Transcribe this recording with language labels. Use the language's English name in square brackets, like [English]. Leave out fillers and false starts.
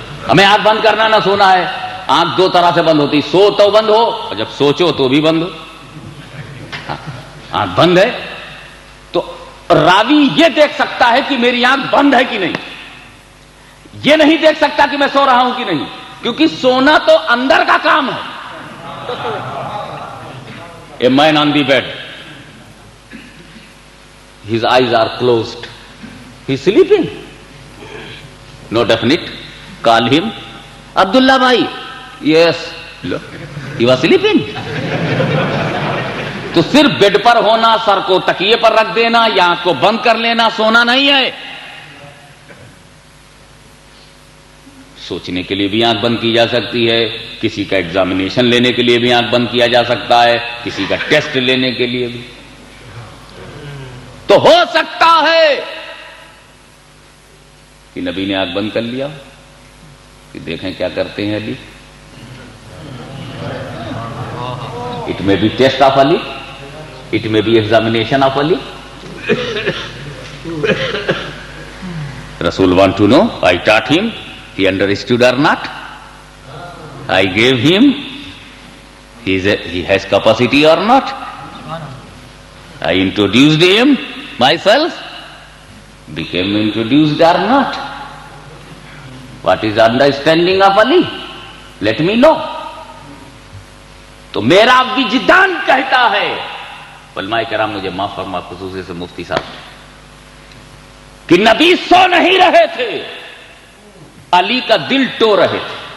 [Urdu] ہمیں آنکھ بند کرنا نہ سونا ہے. آنکھ 2 طرح سے بند ہوتی، سو تو بند ہو اور جب سوچو تو بھی بند ہو. آنکھ بند ہے تو راوی یہ دیکھ سکتا ہے کہ میری آنکھ بند ہے کہ نہیں، یہ نہیں دیکھ سکتا کہ میں سو رہا ہوں کہ نہیں، کیونکہ سونا تو اندر کا کام ہے. [English] A man on the bed, his eyes are closed, he's sleeping, no definite. Call him, Abdullah bhai. Yes, he was sleeping. [Urdu] تو صرف بیڈ پر ہونا، سر کو تکیے پر رکھ دینا یا آنکھ کو بند کر لینا سونا نہیں ہے. سوچنے کے لیے بھی آنکھ بند کی جا سکتی ہے، کسی کا ایگزامینیشن لینے کے لیے بھی آنکھ بند کیا جا سکتا ہے، کسی کا ٹیسٹ لینے کے لیے بھی. تو ہو سکتا ہے کہ نبی نے آنکھ بند کر لیا کہ دیکھیں کیا کرتے ہیں علی. [English] It may be test of Ali, it may be examination of Ali. Rasool want to know I taught him he understood or not. I gave him, he has capacity or not. I introduced him myself, became introduced or not. What is understanding of Ali? Let me know. [Urdu] تو میرا وجدان کہتا ہے، علماء کرام مجھے معاف فرما، خصوصی سے مفتی صاحب، کہ نبی سو نہیں رہے تھے، علی کا دل ٹو رہے تھے.